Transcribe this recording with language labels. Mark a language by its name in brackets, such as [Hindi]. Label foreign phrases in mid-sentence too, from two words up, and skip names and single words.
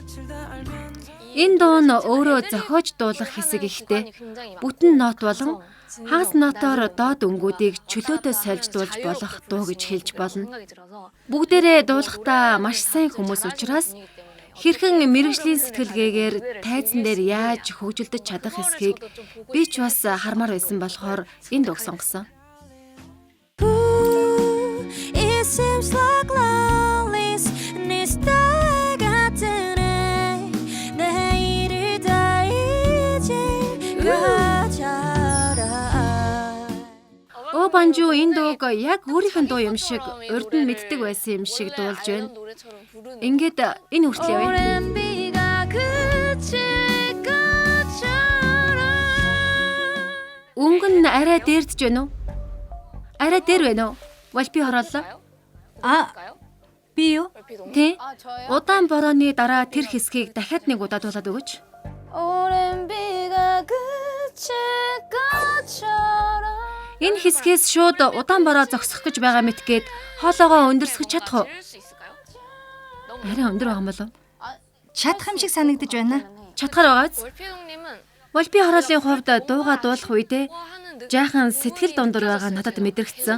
[Mongolian] Энэ дуу нь өөрөө зохиож дуулах хэсэг ихтэй бүтэн нот болон хагас нотоор доод өнгүүдийг чөлөөтэй сольж дуулж болох дуу гэж хэлж болно. Бүгдээрээ дуулахдаа маш сайн хүмүүс учраас хэрхэн мэрэгжлийн сэтгэлгээгээр тайзан дээр яаж хөгжилдөж чадах эсхийг би ч бас хармаар байсан болохоор энэ дууг сонгосон. [English] It seems like loneliness needs to get [Korean] 내일을 다 이제 가져라 [Mongolian] Банжу энэ дууг яг өөрийнх нь дуу юм шиг урд нь мэддэг байсан юм шиг дуулж байна. Ингээд энэ хүртэл явъя. [Korean] 오랜 비가 그칠 것처럼 [Mongolian] Өнгө нь арай дээрдж байна уу? Арай дээр байна уу? Валпи хорооллоо. Би юу? Тэ? Удаан борооны дараа тэр хэсгийг дахиад нэг удаа дуулаад өгөөч. [Korean] 오랜 비가 그칠 것처럼 [Mongolian] Энэ хэсгээс шууд удаан бороо зогсох гэж байгаа мэтгээд хоолоогоо өндөрсгөж чадах уу? Арай өндөр байгаа юм болов? Чадах юм шиг санагдаж байна. Чадхаар байгааз. Валпи хорооллын хувьд дуугаа дуулах үедээ жаахан сэтгэл дундуур байгаа надад мэдрэгдсэн.